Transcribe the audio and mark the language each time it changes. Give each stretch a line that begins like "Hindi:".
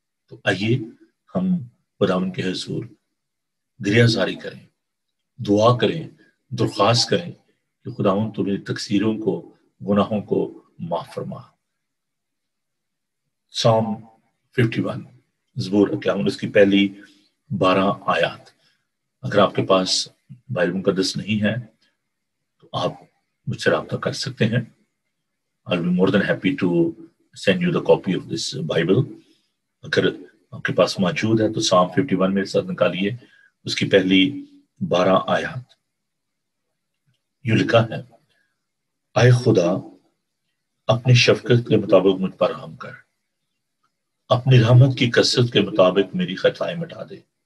Urdu: تو آئیے ہم خداوند کے حضور گریہ زاری کریں, دعا کریں, درخواست کریں کہ خداوند تو میری تقصیروں کو, گناہوں کو معاف فرما. سام 51 زبور 51 اس کی پہلی 12 آیات. اگر آپ کے پاس بائبل مقدس نہیں ہے تو آپ مجھ سے رابطہ کر سکتے ہیں.
English: I'll be more than happy to send you the copy of this Bible.
Urdu: اگر آپ کے پاس موجود ہے تو سام 51 میرے ساتھ نکالیے, اس کی پہلی 12 آیات. یوں لکھا ہے, اے خدا اپنی شفقت کے مطابق مجھ پر رحم کر, اپنی رحمت کی کثرت کے مطابق میری خطائیں مٹا دے.